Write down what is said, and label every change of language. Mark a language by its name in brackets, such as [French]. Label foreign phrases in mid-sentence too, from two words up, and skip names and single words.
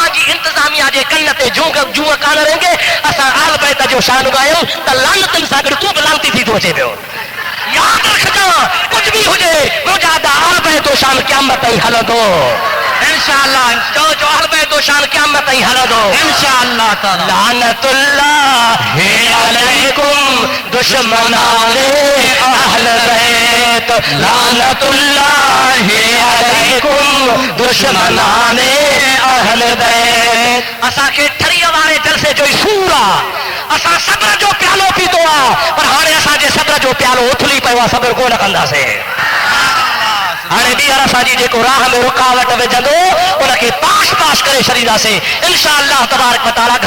[Sindhi] अवां जी इंतज़ामिया जे कन ते जूअ कान रेंगे। बैत जो शान गायूं त लानतन सां गॾु तूं बि लानती थी थो अचे पियो। याद रखजा [Hindi] कुछ भी [Sindhi] हुजे मुंहिंजा आल बैत जो शान क़यामत ताईं हलंदो इंशाअल्लाह। जो आल बैत जो शान क़यामत ताईं हलंदो [Arabic] إن شاء الله تعالى. لعنة الله عليكم [Persian] دشمنان اهل بیت, [Arabic] لعنة الله عليكم [Persian] دشمنان اهل بیت. [Sindhi] असांखे ठरीअ वारे जलसे जो ई सूर आहे। असां सब्र जो प्यालो पीतो आहे पर हाणे असांजे सब्र जो प्यालो उथली पियो आहे, सब्र कोन कंदासीं। हाणे ॿीहर असांजी जेको राह में रुकावट विझंदो उनखे पाश पाश करे छॾींदासीं [Arabic] إن شاء الله تبارك وتعالى.